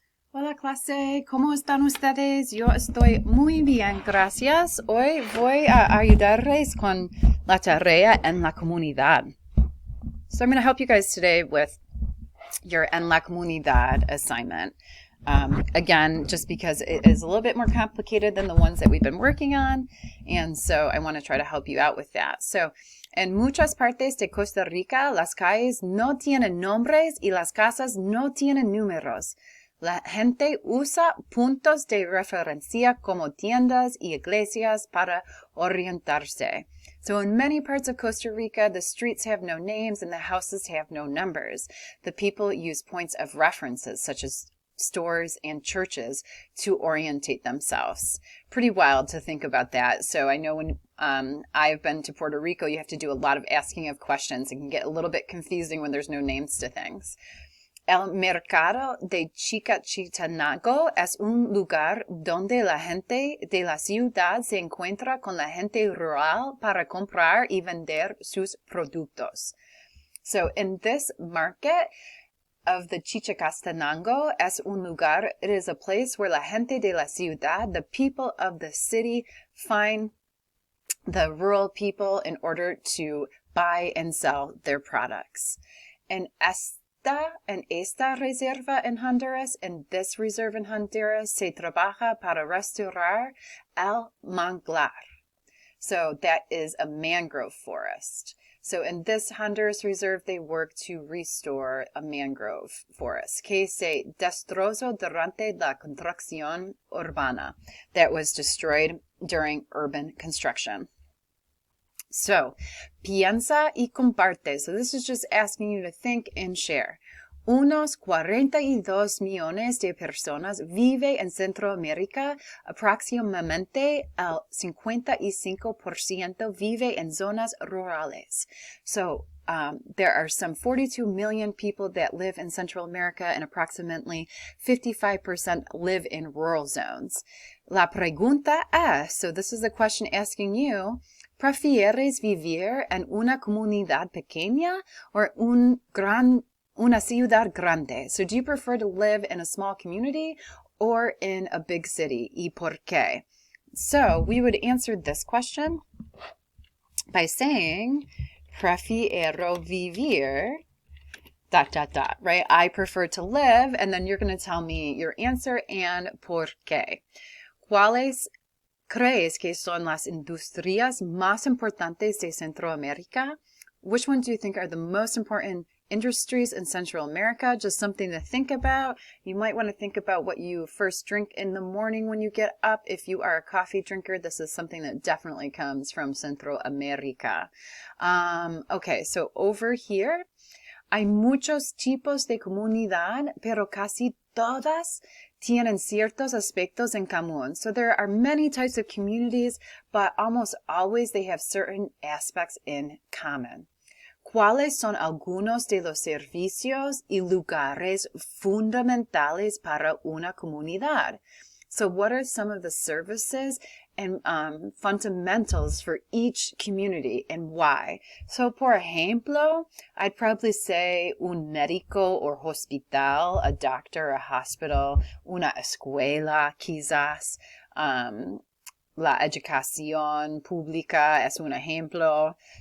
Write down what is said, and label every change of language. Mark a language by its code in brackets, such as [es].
[es] Hola clase, ¿cómo están ustedes? Yo estoy muy bien, gracias. Hoy voy a ayudarles con la tarea en la comunidad. [en] So I'm going to help you guys today with your [es] en la comunidad [en] assignment. Again, just because it is a little bit more complicated than the ones that we've been working on, and so I want to try to help you out with that. [es] So, en muchas partes de Costa Rica, las calles no tienen nombres y las casas no tienen números. La gente usa puntos de referencia como tiendas y iglesias para orientarse. [en] So in many parts of Costa Rica, the streets have no names and the houses have no numbers. The people use points of references such as stores and churches to orientate themselves. Pretty wild to think about that. So I know when I've been to Puerto Rico, you have to do a lot of asking of questions. It can get a little bit confusing when there's no names to things. [es] El mercado de Chicachitango es un lugar donde la gente de la ciudad se encuentra con la gente rural para comprar y vender sus productos. [en] So in this market of the Chichicastenango [es] es un lugar, [en] it is a place where [es] la gente de la ciudad, [en] the people of the city, find the rural people in order to buy and sell their products. And [es] en esta reserva en Honduras, [en] in this reserve in Honduras, [es] se trabaja para restaurar el manglar. [en] So that is a mangrove forest. So in this Honduras reserve, they work to restore a mangrove forest [es] que se destrozó durante la construcción urbana, [en] that was destroyed during urban construction. [es] So, piensa y comparte. [en] So this is just asking you to think and share. [es] Unos 42 millones de personas vive en Centroamérica. Aproximadamente el 55% vive en zonas rurales. [en] So, there are some 42 million people that live in Central America, and approximately 55% live in rural zones. [es] La pregunta es, [en] so this is a question asking you, [es] ¿prefieres vivir en una comunidad pequeña [en] or [es] una ciudad grande? [en] So do you prefer to live in a small community or in a big city? [es] ¿Y por qué? [en] So we would answer this question by saying, [es] prefiero vivir, [en] ... right? I prefer to live, and then you're going to tell me your answer and [es] por qué. ¿Cuáles crees que son las industrias más importantes de Centroamérica? [en] Which ones do you think are the most important industries in Central America? Just something to think about. You might want to think about what you first drink in the morning when you get up. If you are a coffee drinker, this is something that definitely comes from Central America. Okay, so over here, [es] hay muchos tipos de comunidad, pero casi todas tienen ciertos aspectos en común. [en] So there are many types of communities, but almost always they have certain aspects in common. [es] ¿Cuáles son algunos de los servicios y lugares fundamentales para una comunidad? [en] So what are some of the services and fundamentals for each community and why? So [es] por ejemplo, [en] I'd probably say [es] un médico [en] or [es] hospital, [en] a doctor, a hospital, [es] una escuela quizás, la educación pública es un ejemplo.